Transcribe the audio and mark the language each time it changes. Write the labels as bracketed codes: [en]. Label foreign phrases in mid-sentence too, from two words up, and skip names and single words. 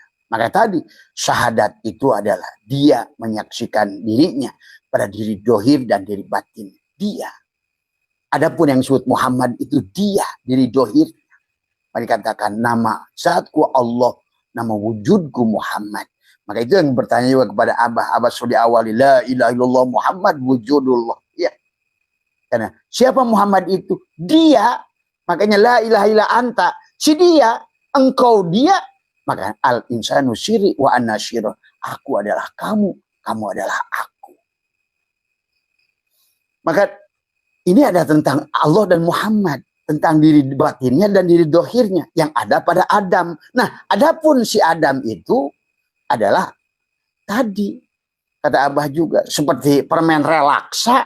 [id] Maka tadi syahadat itu adalah dia menyaksikan dirinya pada diri dohir dan diri batin. Dia. Adapun yang disebut Muhammad itu dia. Diri dohir. Maka dikatakan nama zatku Allah. Nama wujudku Muhammad. Maka itu yang bertanya juga kepada Abah. Abah sudah diawali. [ar] لا إله إلا الله محمد وجود الله. [id] Ya. Karena siapa Muhammad itu? Dia. [ar] Makanya لا إله إلا أنت. [id] Si dia. Engkau dia. Maka [ar] الإنسان سري وأنا سره. [id] Aku adalah kamu. Kamu adalah aku. Maka ini ada tentang Allah dan Muhammad. Tentang diri batinnya dan diri dohirnya. Yang ada pada Adam. Nah adapun si Adam itu. Adalah tadi kata Abah juga seperti permen relaksa.